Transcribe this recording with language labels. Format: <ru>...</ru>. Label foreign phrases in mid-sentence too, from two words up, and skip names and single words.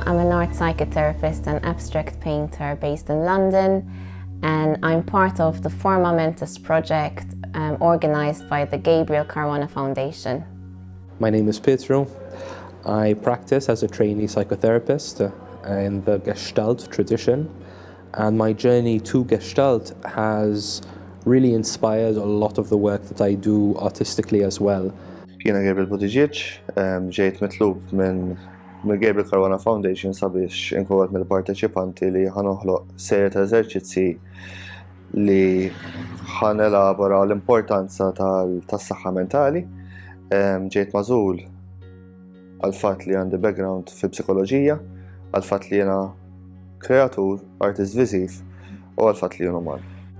<en>I'm an art psychotherapist and abstract painter based in London, and I'm part of the Forma Mentis project organised by the Gabriel Caruana Foundation. My name is Pietru. I practice as a trainee psychotherapist in the Gestalt tradition, and my journey to Gestalt has really inspired a lot of the work that I do artistically as well.</en> <mt>Jiena Gabriel Buttigieg, ġejt mitlub minn Gabriel Caruana Foundation sabiex inkun mill-parteċipanti li ħanoħloq serje ta' eżerċizzi li ħanelabora l-importanza tas-saħħa mentali. Ġejt magħżul għal-fatt li għandi background fil-psikoloġija, għal-fatt li jiena kreatur, artist viżiv u għal-fatt li jien uman.</mt>